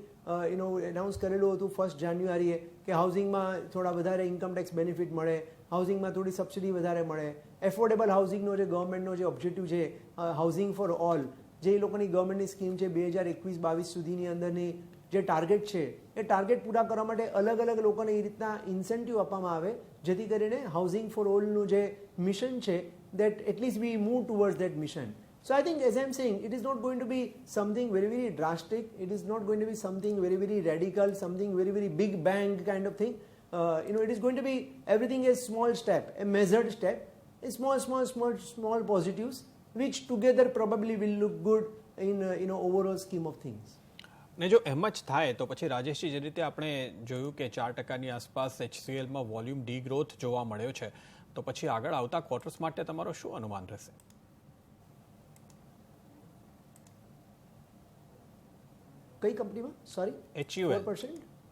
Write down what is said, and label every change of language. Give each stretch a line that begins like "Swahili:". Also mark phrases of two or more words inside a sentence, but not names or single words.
Gujarati: એનાઉન્સ કરેલું હતું 1 જાન્યુઆરીએ કે હાઉસિંગમાં થોડા વધારે
English: income tax benefit
Gujarati: મળે, હાઉસિંગમાં થોડી સબસિડી વધારે મળે,
English: affordable housingનો
Gujarati: જે ગવર્મેન્ટનો જે ઓબ્જેક્ટિવ છે,
English: housing for all,
Gujarati: જે એ લોકોની ગવર્મેન્ટની સ્કીમ છે 2021-22 સુધીની અંદરની જે ટાર્ગેટ છે એ ટાર્ગેટ પૂરા કરવા માટે અલગ અલગ લોકોને એ રીતના ઇન્સેન્ટિવ આપવામાં આવે જેથી કરીને
English: housing for allનું
Gujarati: જે મિશન છે
English: that atleast we move towards that mission. So I think, as I'm saying, it is not going to be something very very drastic, it is not going to be something very very radical, something very very big bang kind of thing. It is going to be everything a small step, a measured step, a small positives which together probably will look good in overall scheme of things.
Gujarati: ને જો એમ જ થાય તો પછી રાજેશજી, જે રીતે આપણે જોયું કે 4%ની આસપાસ HCLમાં
English: volume de growth
Gujarati: જોવા મળ્યો છે, તો પછી આગળ આવતા ક્વાર્ટર્સ માટે તમારો શું અનુમાન રહેશે? કઈ કંપનીમાં? સોરી, HUL 4%.